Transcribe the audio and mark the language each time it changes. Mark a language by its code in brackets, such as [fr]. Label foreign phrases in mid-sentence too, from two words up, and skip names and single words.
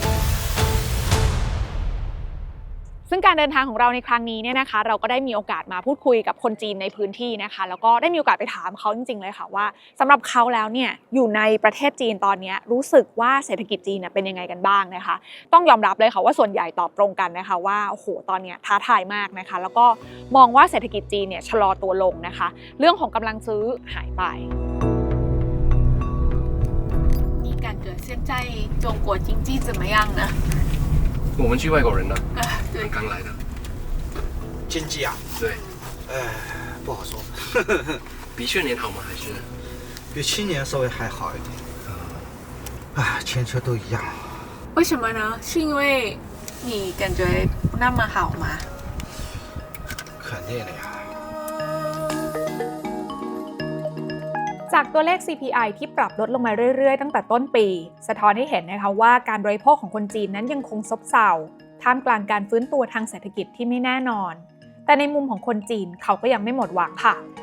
[th] ซึ่งการเดินทางของเราในครั้งนี้เนี่ยนะคะเราก็ได้มีโอกาสมาพูดคุยกับคนจีนในพื้นที่นะคะแล้วก็ได้มีโอกาสไปถามเขาจริงๆเลยค่ะว่าสำหรับเขาแล้วเนี่ยอยู่ในประเทศจีนตอนนี้รู้สึกว่าเศรษฐกิจจีนเป็นยังไงกันบ้างนะคะต้องยอมรับเลยค่ะว่าส่วนใหญ่ตอบตรงกันนะคะว่าโอ้โหตอนนี้ท้าทายมากนะคะแล้วก็มองว่าเศรษฐกิจจีนเนี่ยชะลอตัวลงนะคะเรื่องของกำลังซื้อหายไป [zh] 你感觉现在中国经济怎么样呢？我们去外国人了，对，刚来的。经济啊，对，不好说，比去年好吗？还是？比去年稍微还好一点。全球都一样。为什么呢？是因为你感觉不那么好吗？肯定的呀。 [th] จากตัวเลข CPI ที่ปรับลดลงมาเรื่อยๆตั้งแต่ต้นปีสะท้อนให้เห็นนะคะว่าการบริโภคของคนจีนนั้นยังคงซบเซาท่ามกลางการฟื้นตัวทางเศรษฐกิจที่ไม่แน่นอนแต่ในมุมของคนจีนเขาก็ยังไม่หมดหวังค่ะ